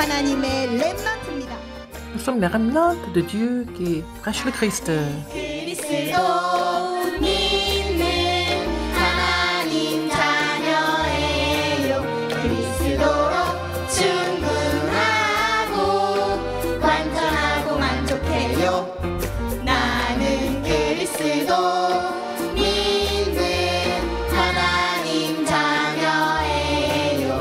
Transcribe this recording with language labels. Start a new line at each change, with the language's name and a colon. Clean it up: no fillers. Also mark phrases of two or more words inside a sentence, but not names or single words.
Korean: 하나님의 렘넌트입니다.
French: Nous sommes les remnants de Dieu qui prêchent le Christ.
Korean: 그리스도 믿는 하나님 자녀예요. 그리스도로 충분하고 완전하고 만족해요. 나는 그리스도 믿는 하나님 자녀예요.